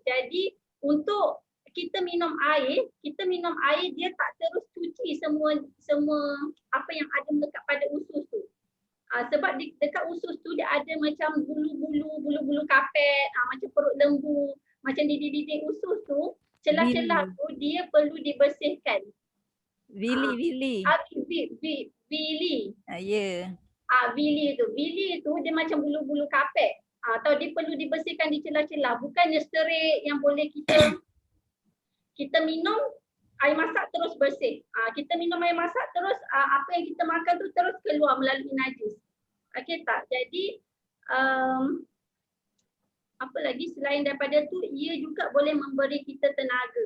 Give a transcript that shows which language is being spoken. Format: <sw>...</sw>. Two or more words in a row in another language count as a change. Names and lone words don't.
<ms>Jadi untuk kita minum air dia tak terus cuci semua apa yang ada melekat pada usus tu. Sebab dekat usus tu dia ada macam bulu-bulu kapet, macam perut lembu, macam di dinding usus tu, celah-celah tu dia perlu dibersihkan. Vili. Bili. Ya. Bili tu dia macam bulu-bulu kapet. Atau dia perlu dibersihkan di celah-celah, bukannya straight yang boleh kita minum air masak terus bersih. Kita minum air masak terus apa yang kita makan tu terus keluar melalui najis. Okey tak? Jadi apa lagi selain daripada tu, ia juga boleh memberi kita tenaga.</ms>